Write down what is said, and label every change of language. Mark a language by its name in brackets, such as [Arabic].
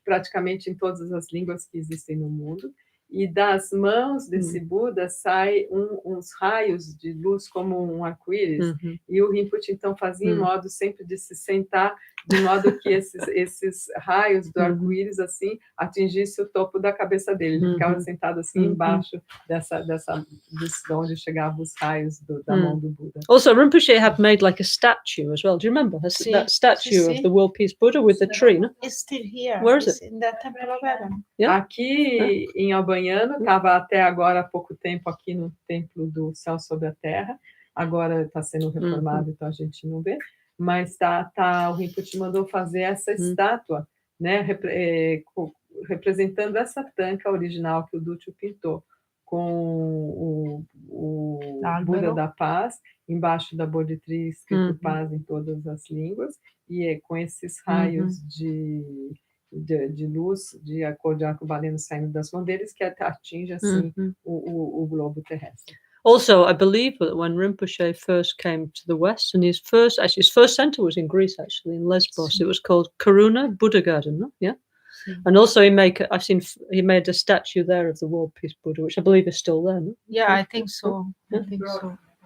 [Portuguese] Praticamente em todas as línguas que existem no mundo. E das mãos desse Buda sai uns raios de luz como um arco-íris. E o Rinpoche, então, fazia em modo sempre de se sentar, de modo que esses raios do arco-íris, assim, atingissem o topo da cabeça dele. Ele ficava sentado, assim, embaixo de onde chegavam os raios da mão do Buda. [English] Also, Rinpoche had made like a statue as well. Do you remember that statue of the World Peace Buddha with the tree, no? It's still here. Where is it? In the Temple of Heaven. Yeah? [Portuguese] Aqui em Albaniano, estava até agora há pouco tempo aqui no Templo do Céu sobre a Terra, agora está sendo reformado, então a gente não vê, mas o Rinpoche mandou fazer essa estátua, né, representando essa tanca original que o Duccio pintou, com o Buda da Paz, embaixo da Bodhi tree, escrito paz em todas as línguas, e com esses raios de luz, de cor de arco-baleno saindo das mãos deles, que atinge assim o globo terrestre. [English] Also, I believe that when Rinpoche first came to the West, and his first center was in Greece, actually, in Lesbos. It was called Karuna Buddha Garden, no? Yeah? And also he made a statue there of the World Peace Buddha, which I believe is still there, no? Yeah, I think so. I think so.